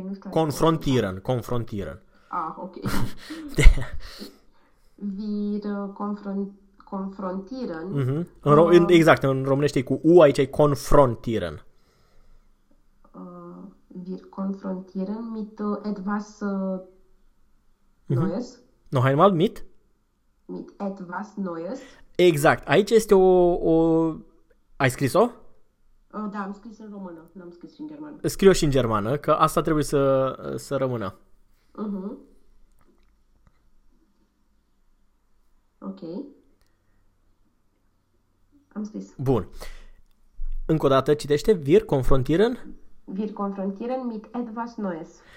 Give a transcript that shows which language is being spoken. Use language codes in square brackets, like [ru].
[de] Confrontieren, confrontieren. Ah, ok. Wir confrontieren. [ro] Exact, în românește e cu U, aici e confrontieren. [de] Wir confrontieren mit etwas Neues. [ro] No, hai mal, mit? [de] Mit etwas Neues. [ro] Exact, aici este o... Ai scris-o? Da, am scris în română, n-am scris și în germană. Scriu și în germană, că asta trebuie să rămână. Ok. Am scris. Bun. Încă o dată citește, [de] wir confrontieren. Wir confrontieren mit etwas Neues.